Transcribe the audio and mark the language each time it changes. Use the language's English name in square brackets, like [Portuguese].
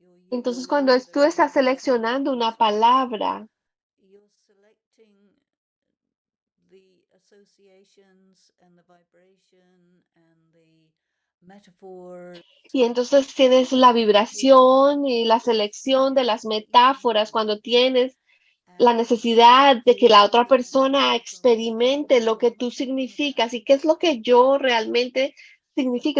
[Spanish] Entonces cuando tú estás seleccionando una palabra, [English] you're selecting the associations and the vibration and the metaphor. [Spanish] y entonces tienes la vibración y la selección de las metáforas cuando tienes la necesidad de que la otra persona experimente lo que tú significas y qué es lo que yo realmente significa.